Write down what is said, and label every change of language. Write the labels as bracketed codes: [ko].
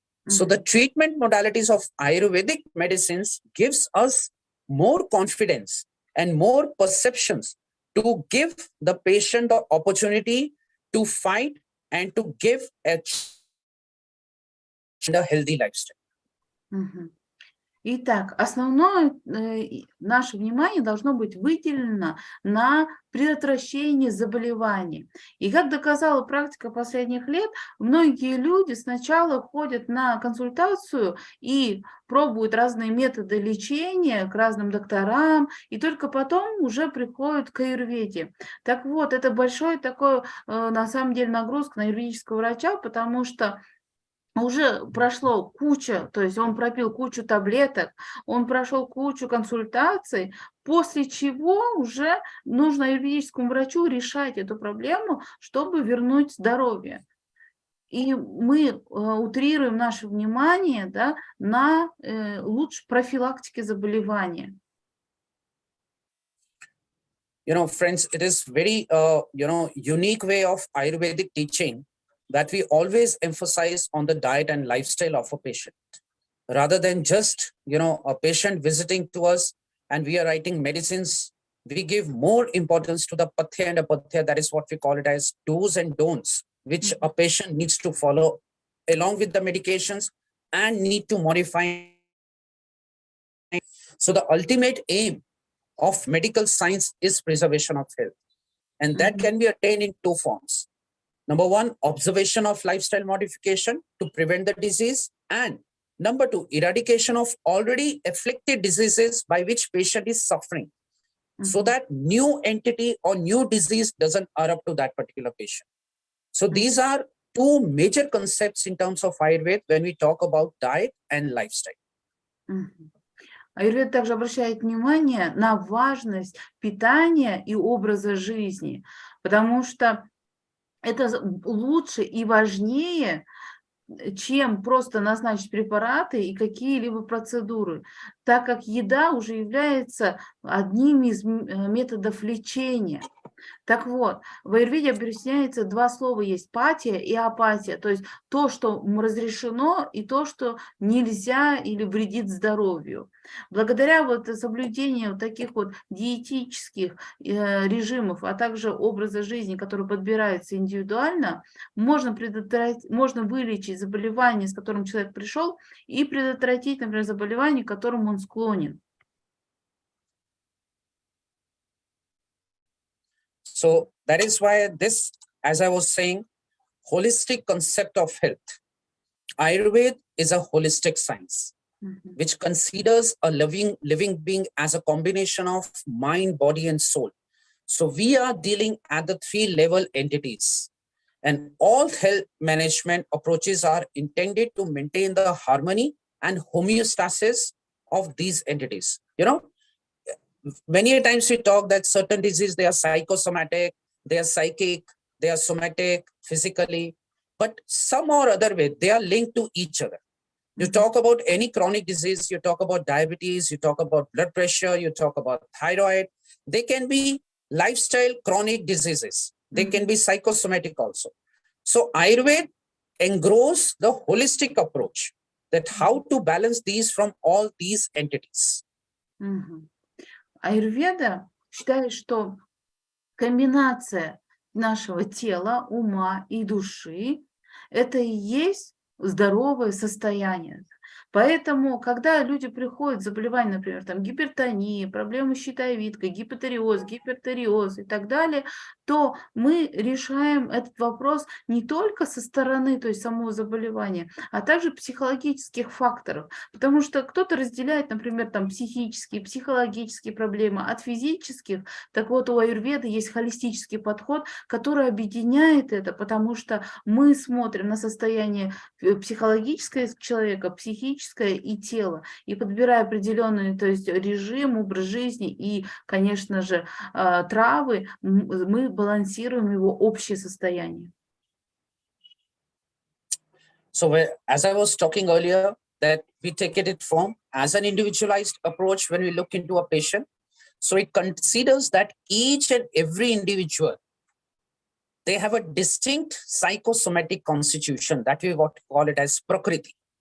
[en] So the treatment modalities of Ayurvedic medicines gives us more confidence and more perceptions to give the patient the opportunity to fight and to give a healthy lifestyle. [ru] Итак, основное наше внимание должно быть выделено на предотвращение заболеваний. И как доказала практика последних лет, многие люди сначала ходят на консультацию и пробуют разные методы лечения к разным докторам, и только потом уже приходят к аюрведе. Так вот, это большой такой, на самом деле, нагрузка на юридического врача, потому что уже прошло куча, то есть он пропил кучу таблеток, он прошел кучу консультаций, после чего уже нужно юридическому врачу решать эту проблему, чтобы вернуть здоровье. И мы утрируем наше внимание, да, на лучшей профилактике заболевания. [en] Friends, it is very, unique way of Ayurvedic teaching that we always emphasize on the diet and lifestyle of a patient rather than just, a patient visiting to us and we are writing medicines. We give more importance to the pathya and apathya. That is what we call it as do's and don'ts, which a patient needs to follow along with the medications and need to modify. So the ultimate aim of medical science is preservation of health. And that can be attained in two forms. Number one, observation of lifestyle modification to prevent the disease. And number two, eradication of already afflicted diseases by which patient is suffering. So that new entity or new disease doesn't erupt to that particular patient. So these are two major concepts in terms of Ayurveda when we talk about diet and lifestyle. [ru] Аюрведа также обращает внимание на важность питания и образа жизни, потому что это лучше и важнее, чем просто назначить препараты и какие-либо процедуры, так как еда уже является одним из методов лечения. Так вот, в аюрведе объясняется два слова есть: патия и апатия, то есть то, что разрешено, и то, что нельзя или вредит здоровью. Благодаря соблюдению таких диетических режимов, а также образа жизни, который подбирается индивидуально, можно вылечить заболевание, с которым человек пришел, и предотвратить, например, заболевание, к которому он склонен. [en] So that is why this, as I was saying, holistic concept of health. Ayurveda is a holistic science, which considers a living being as a combination of mind, body, and soul. So we are dealing at the three-level entities. And all health management approaches are intended to maintain the harmony and homeostasis of these entities. Many times we talk that certain diseases, they are psychosomatic, they are psychic, they are somatic, physically, but some or other way, they are linked to each other. You talk about any chronic disease, you talk about diabetes, you talk about blood pressure, you talk about thyroid. They can be lifestyle chronic diseases. They can be psychosomatic also. So Ayurveda engrows the holistic approach that how to balance these from all these entities. [ru] Аюрведа считает, что комбинация нашего тела, ума и души – это и есть здоровое состояние. Поэтому, когда люди приходят с заболеванием, например, там, гипертония, проблемы с щитовидкой, гипотериоз, гипертериоз и так далее, то мы решаем этот вопрос не только со стороны, то есть самого заболевания, а также психологических факторов. Потому что кто-то разделяет, например, там, психические, психологические проблемы от физических. Так вот, у аюрведы есть холистический подход, который объединяет это, потому что мы смотрим на состояние психологическое человека, психическое и тело, и подбирая определенный, то есть режим, образ жизни и, конечно же, травы, мы балансируем его общее состояние. [en] So as I was talking earlier, that we take it from as an individualized approach when we look into a patient. So it considers that each and every individual, they have a distinct psychosomatic constitution that we call it as prakriti.